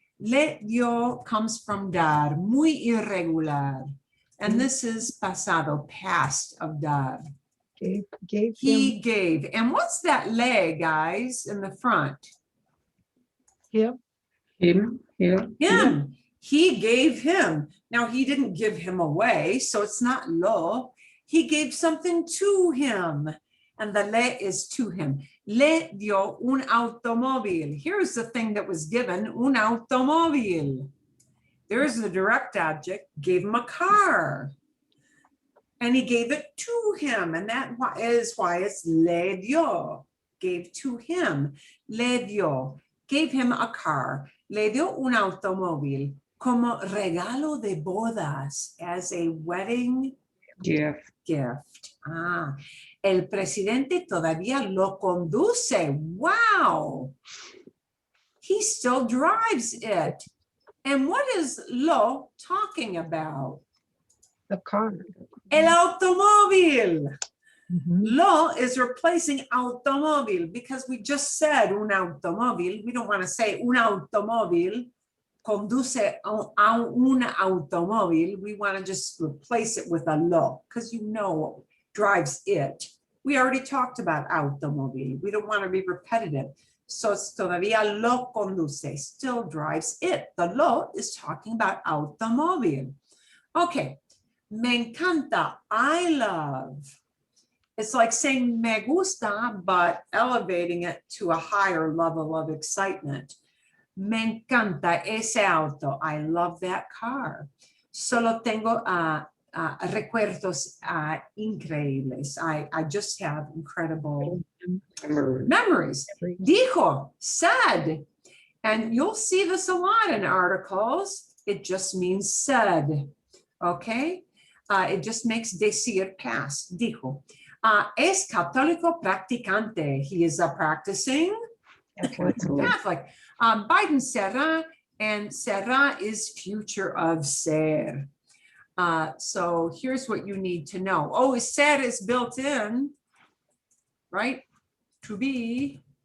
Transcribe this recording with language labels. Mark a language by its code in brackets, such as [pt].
[en] Le dio comes from dar, muy irregular. And this is pasado, past of dar. Gave He him gave. And what's that le, guys, in the front? him. Him. Him. He gave him. Now, he didn't give him away, so it's not lo. He gave something to him. And the le is to him. [es] Le dio un automóvil. [en] Here's the thing that was given, un automóvil. There's the direct object, gave him a car. And he gave it to him. And that is why it's le dio, gave to him. [es] Le dio, gave him a car. Le dio un automóvil como regalo de bodas, [en] as a wedding Gift. [es] El presidente todavía lo conduce. [en] Wow. He still drives it. And what is lo talking about? The car. [es] El automóvil. Mhm. [en] Lo is replacing automóvil because we just said un automóvil. We don't want to say un automóvil conduce a un automóvil, we want to just replace it with a lo, because you know what drives it. We already talked about automóvil. We don't want to be repetitive. So [es] todavía lo conduce, [en] still drives it. The lo is talking about automóvil. Okay, me encanta, I love. It's like saying me gusta, but elevating it to a higher level of excitement. [es] Me encanta ese auto. [en] I love that car. [es] Solo tengo recuerdos increíbles. [en] I just have incredible memories. Dijo, said. And you'll see this a lot in articles. It just means said. Okay? It just makes decir past. Dijo. [es] Es católico practicante. [en] He is a practicing Catholic. Biden será, and será is future of ser. So here's what you need to know. Oh, ser is built in, right? To be.